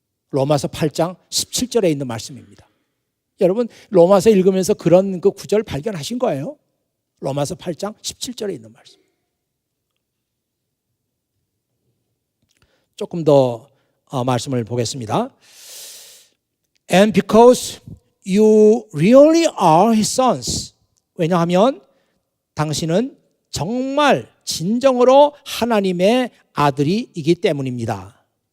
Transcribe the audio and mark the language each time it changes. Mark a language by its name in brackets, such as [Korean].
[Korean] 로마서 8장 17절에 있는 말씀입니다. 여러분 로마서 읽으면서 그런 그 구절 발견하신 거예요? 로마서 8장 17절에 있는 말씀. 조금 더 말씀을 보겠습니다. [English] And because you really are his sons. [Korean] 왜냐하면 당신은 정말 진정으로 하나님의 아들이기 때문입니다.